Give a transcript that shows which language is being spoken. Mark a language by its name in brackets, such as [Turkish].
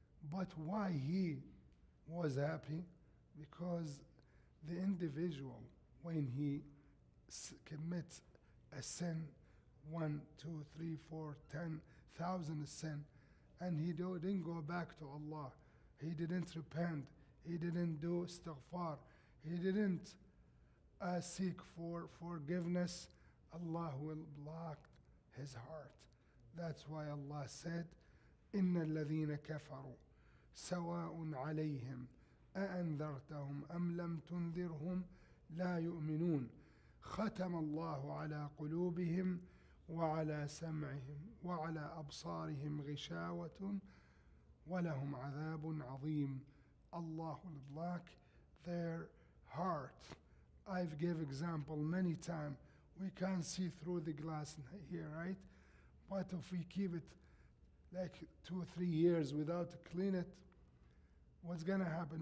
[English] But why he was happy? Because the individual, when he commits a sin, 1, 2, 3, 4, 10,000 sin, and he didn't go back to Allah, he didn't repent, he didn't do istighfar, he didn't seek for forgiveness, Allah will block his heart. That's why Allah said, [Arabic] إِنَّ الَّذِينَ كَفَرُوا سَوَاءٌ عَلَيْهِمْ أَأَنذَرْتَهُمْ أَمْ لَمْ تُنذِرْهُمْ لَا يُؤْمِنُونَ ختم الله على قلوبهم وعلى سمعهم وعلى أبصارهم غشاوة ولهم عذاب عظيم. [English] Allah will block their heart. I've given example many times. We can't see through the glass here, right? But if we keep it like 2 or 3 years without clean it, what's gonna happen?